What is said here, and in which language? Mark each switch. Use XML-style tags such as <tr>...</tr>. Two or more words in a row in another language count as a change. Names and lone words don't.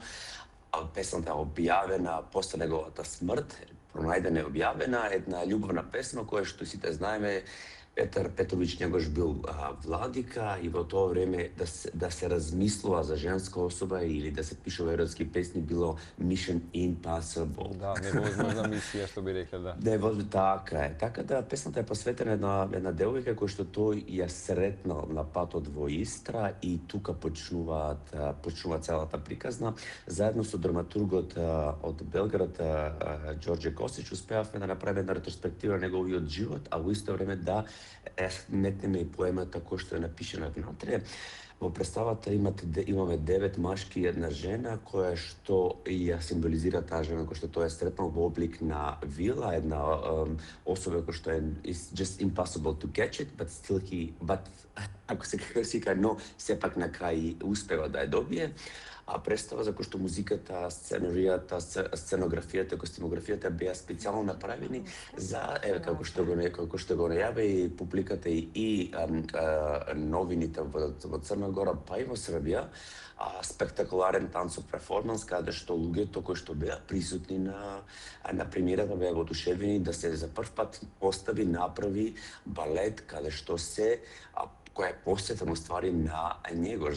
<mk>Песната е објавена после неговата смрт, пронајдена е објавена, една љубовна песна која што сите знаеме. Петар Петрович Негош бил владика и во тоа време да се размислува за женска особа или да се пишува еротски песни било</mk> <en>mission impossible.</en> <mk>Да, невозможна мисија, што би рекле, да. Невозможно, така е. Така да песната е посветена на една девојка која што тој ја сретнал на патот во Истра, и тука почнува целата приказна. Заедно со драматургот од Белград, Ѓорѓе Косич, успеавме да направиме една ретроспектива на неговиот живот, а во исто време да метнеме и поемата која што е напишена внатре. Во представата имаме 9 машки и една жена, која што ја символизира таа жена која што тоа е сретнал во облик на вила, една особа која што е</mk> <en>is just impossible to catch it, but</en> <mk>ако се кажа, но сепак на крај успева да ја добие. А представа за кој што музиката, сценаријата, сценографијата, костимографијата беа специјално направени за како што го најаве и публиката и новините во Црна Гора, па и во Србија, спектакуларен танцов перформанс каде што луѓето кои што беа присутни на премиерата беа воодушевени да се за прв пат постави, направи балет каде што се која е посветен уствари на Његош.</mk>